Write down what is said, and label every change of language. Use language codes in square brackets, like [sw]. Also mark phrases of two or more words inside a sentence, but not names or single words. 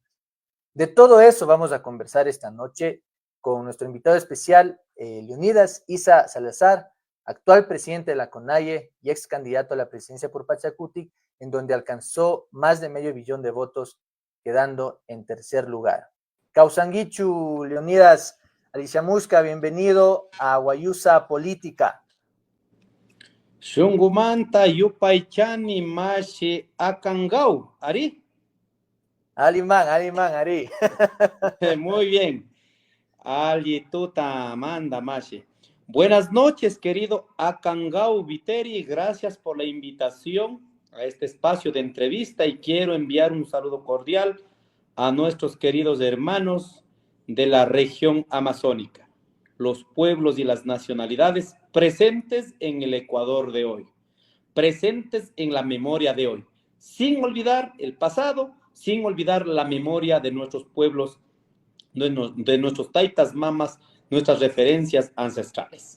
[es] De todo eso vamos a conversar esta noche con nuestro invitado especial, Leonidas Isa Salazar, actual presidente de la CONAIE y ex candidato a la presidencia por Pachacutic, en donde alcanzó más de medio billón de votos, quedando en tercer lugar. Causanguichu, Leonidas Alicia Musca, bienvenido a Guayusa Política. [qu] Shungumanta yupaychani mashi akangau, Ari. Alimán, Ari. [es] Muy bien. [qu] Ali tuta manda mashi. [es] Buenas noches, querido Akangau Viteri. Gracias por la invitación a este espacio de entrevista y quiero enviar un saludo cordial a nuestros queridos hermanos de la región amazónica, los pueblos y las nacionalidades presentes en el Ecuador de hoy, presentes en la memoria de hoy, sin olvidar el pasado, sin olvidar la memoria de nuestros pueblos, de nuestros taitas, mamas, nuestras referencias ancestrales.